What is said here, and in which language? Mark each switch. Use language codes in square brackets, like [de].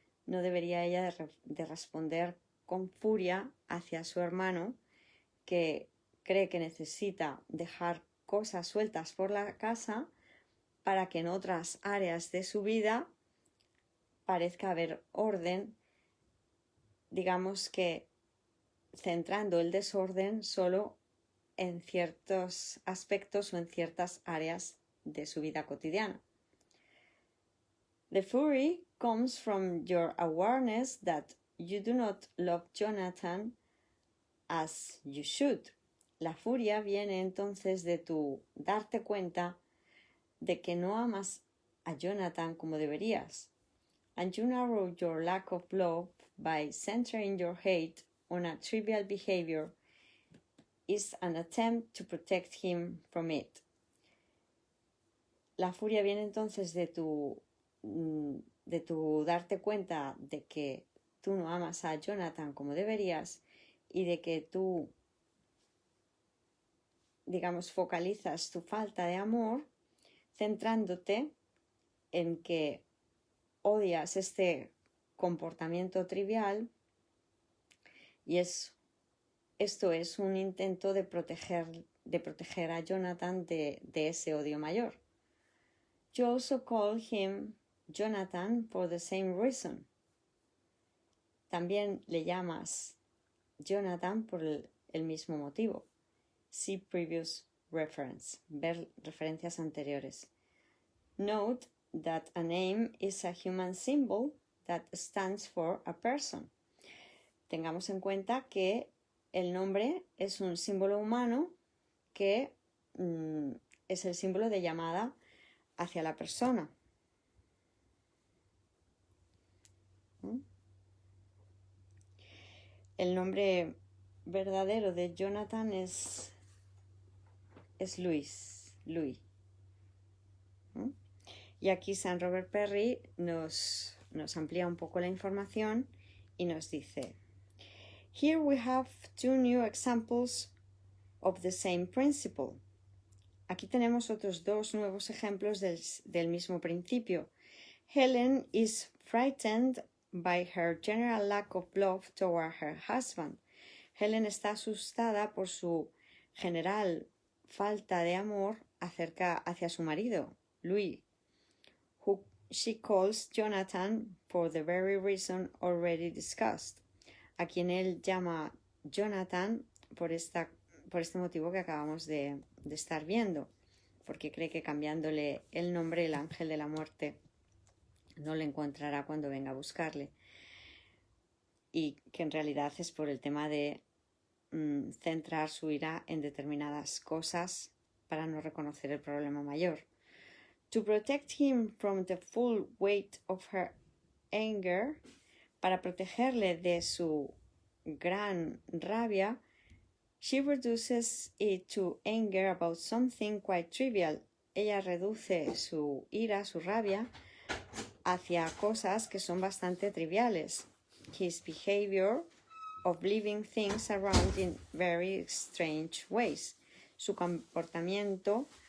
[es] No debería ella de responder con furia hacia su hermano que cree que necesita dejar cosas sueltas por la casa para que en otras áreas de su vida parezca haber orden, digamos que centrando el desorden solo en ciertos aspectos o en ciertas áreas de su vida cotidiana. [en] The fury comes from your awareness that you do not love Jonathan as you should. [es] La furia viene entonces de tu darte cuenta de que no amas a Jonathan como deberías. [en] And you narrow your lack of love by centering your hate on a trivial behavior is an attempt to protect him from it. [es] La furia viene entonces de tu darte cuenta de que tú no amas a Jonathan como deberías y de que tú, digamos, focalizas tu falta de amor centrándote en que odias este comportamiento trivial y esto es un intento de proteger a Jonathan de ese odio mayor. [en] You also call him Jonathan for the same reason. [es] También le llamas Jonathan por el mismo motivo. [en] See previous reference. [es] Ver referencias anteriores. [en] Note that a name is a human symbol that stands for a person. [es] Tengamos en cuenta que el nombre es un símbolo humano que es el símbolo de llamada hacia la persona. El nombre verdadero de Jonathan es Louis. Y aquí San Robert Perry nos amplía un poco la información y nos dice: [en] Here we have two new examples of the same principle. [es] Aquí tenemos otros dos nuevos ejemplos del mismo principio. [en] Helen is frightened by her general lack of love toward her husband. [es] Helen está asustada por su general falta de amor hacia su marido, Louis, [en] who she calls Jonathan for the very reason already discussed, [es] a quien él llama Jonathan por este motivo que acabamos de estar viendo, porque cree que cambiándole el nombre el ángel de la muerte no le encontrará cuando venga a buscarle, y que en realidad es por el tema de centrar su ira en determinadas cosas para no reconocer el problema mayor. [en] To protect him from the full weight of her anger, [es] para protegerle de su gran rabia, [en] she reduces it to anger about something quite trivial. [es] Ella reduce su ira, su rabia, hacia cosas que son bastante triviales. [en] His behavior of leaving things around in very strange ways. [es] Su comportamiento